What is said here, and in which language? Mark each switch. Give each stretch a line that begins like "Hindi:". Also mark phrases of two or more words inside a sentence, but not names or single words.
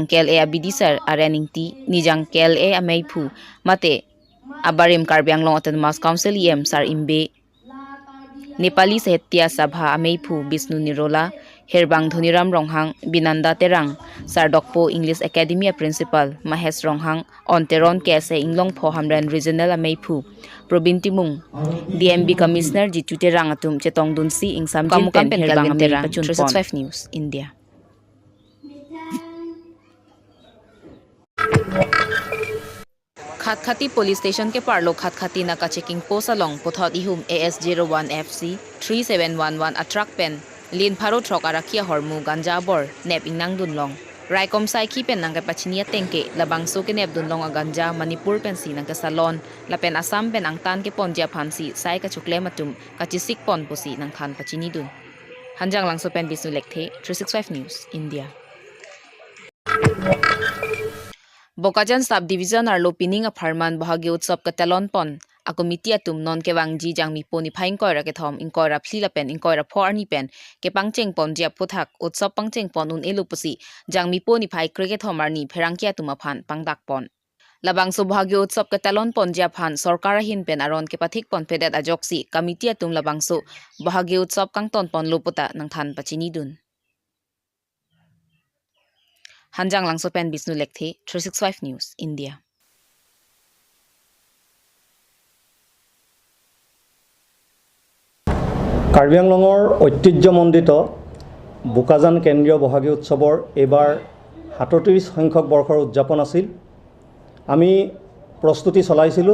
Karbi: kel e abidisar areningti nijang kel e ameipu mate abarim Karbi Anglong Autonomous Council em sar imbe Nepali Sahitya Sabha ameipu Bisnu Nirola Herbang Dhoniram Ronghang Binanda Terang Sardokpo English Academy Principal Mahesh Ronghang Onteron Kese Inglong Phohamran Regional ameipu Probintimung DMB Commissioner Jitu Terang atum Chetong Dunsi Ingsam Jinpen Herbang Terang 365 News India. Khatkhati Police Station के पार्लो खतखती ना का चेकिंग पोस्ट along पुथौत इहुम AS01 FC 3711 अट्रक पेन लिन फारो ट्रक आराखिया हरमु गंजा बोर नेप इंगनांग दुनलोंग राइकॉम साइकी पेन नंगे पछनिया तेंके लबांगसो के नेप दुनलोंग गंजा मणिपुर पेन सी नंगे सलोन लपेन असम पेन अंगतान के पोंजिया फांसी साइ का चुकले मतुम कचिसिक पोन पुसी नंखान पचिनी दुन हंजांग लांगसो पेन बिसु लेखथे 365 न्यूज इंडिया. Bokajan Subdivision arlo pining a farman bahagi utsap ka talon pon a committee atum non ke wangji jangmi poni phain koira ke thom in koira phila pen in koira phorni pen ke pangcheng pon jia puthak utsap pangcheng pon un elupusi jangmi poni phai krike thomarni pherangkia tuma phan pangdak pon labang so bahagi utsap ka talon pon jia phan sarkar hin pen aron ke pathik pon pedet ajoksi committee atum labang so bahagi utsap kang ton pon loputa nang than pachini dun Hanjang Langso Pen Bisnu Lekthe 365 News India.
Assamese: কাৰ্বি আংলঙৰ ঐতিহ্যমণ্ডিত বোকাজান কেন্দ্ৰীয় বহাগী উৎসৱৰ এইবাৰ ৩৭ সংখ্যক বৰ্ষৰ উদযাপন আছিল। আমি প্ৰস্তুতি চলাইছিলোঁ।